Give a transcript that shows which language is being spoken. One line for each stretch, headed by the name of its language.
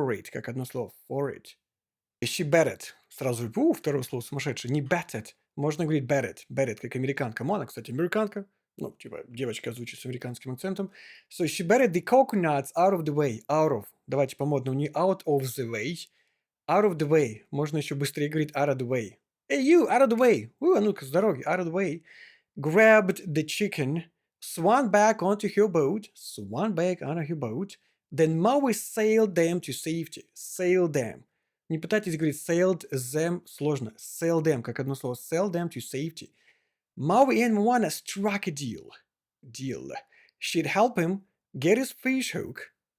Russian: Как одно слово,
English: for it. She betted.
Russian: Сразу, второе слово сумасшедшее. Не betted. Можно говорить betted, как американка. Моана, кстати, американка. Ну, типа, девочка звучит с американским акцентом.
English: So she better the coconuts out of the way.
Russian: Out of. Давайте по-модному.
English: Не out of the way. Out of the way.
Russian: Можно еще быстрее говорить
English: out of the way. Hey, you, out of the way.
Russian: А ну-ка, с дороги.
English: Out of the way. Grabbed the chicken. Swam back onto her boat. Swam back onto her boat. Then Maui sailed them to safety. Sailed them.
Russian: Не пытайтесь говорить
English: sailed them
Russian: сложно. Sailed them, как одно слово.
English: Sailed them to safety. Maui and Moana struck a deal. Deal. She'd help him get his fish hook.